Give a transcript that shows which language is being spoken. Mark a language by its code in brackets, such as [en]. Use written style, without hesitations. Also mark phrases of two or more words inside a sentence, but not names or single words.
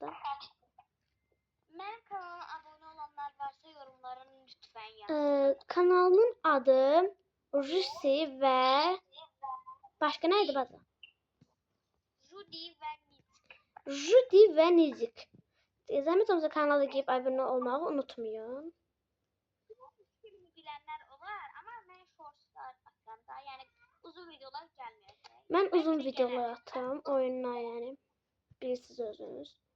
[az] Mənim kanalıma abunə olanlar varsa yorumlara lütfən yazın. [tr] Kanalımın adı Rusi ve başka neydi adı? Judy ve Nizik. Zahmet olmasa kanala girip abone olmayı unutmayın. [az] Bilənlər olar, amma mən shortslar atıram da, yəni uzun videolar gəlməyəcək. [tr] Ben uzun videolar atarım oyunlar yani. [az] Birisiz özünüz.